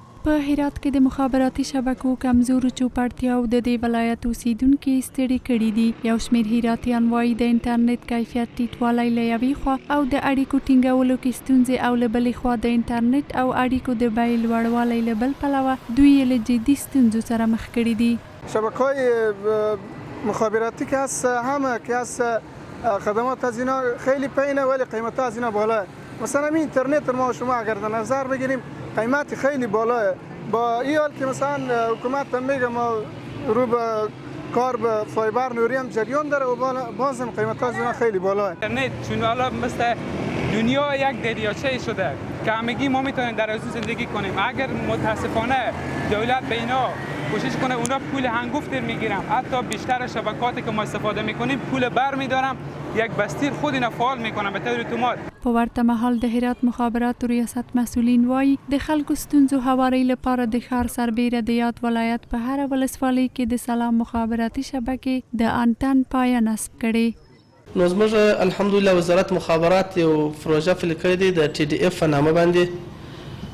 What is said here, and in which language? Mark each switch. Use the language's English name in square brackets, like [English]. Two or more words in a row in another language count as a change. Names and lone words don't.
[Pashto] په هرات کې د مخابراتي شبکو کمزورو چوپړتیاوو د دې ولایت اوسیدونکي ستړي کړي دي. یو شمیر هراتیان وايي د انټرنېټ کیفیت ټیټوالی له یوې خوا او د اړیکو ټینګولو کې ستونزې او له بلې خوا د انټرنېټ او اړیکو د بیې لوړوالی له بل پلوه دوی له جدي ستونزو سره مخ کړي دي. [Persian] شبکه‌های مخابراتی که هست همه که هست خدمات از اینا خیلی پایینه ولی قیمت از اینا بالاه. مثلا این اینترنت ما شما اگر در نظر بگیریم قیمت خیلی بالاه. با این حال که مثلا حکومت هم میگه ما رو به کار به فایبر نوری هم جریان داره و باز هم قیمت از اینا خیلی بالاه. اینترنت چون حالا مثل دنیا یک دریاچه شده که همگی ما میتونیم در از زندگی کنیم. اگر متاسفانه دولت به اینا کوشش کنه اونا پول هنگفت میگیرن، حتی بیشتر شبکاتی که ما استفاده میکنیم پول بر میدارم، یک بستیر خود اینا فعال میکنن به طور اتومات. [Pashto] په ورته مهال د هرات مخابراتو ریاست مسئولین وایي د خلکو ستونزو هواري لپاره د ښار سربیره د یاد ولایت په هر ولسوالۍ کې د سلام مخابراتي شبکې د انټن پایه نصب کړي. نو زموږ الحمدلله وزارت مخابرات یو پروژه فعال کړې ده د ټي ډي اف په نامه باندې.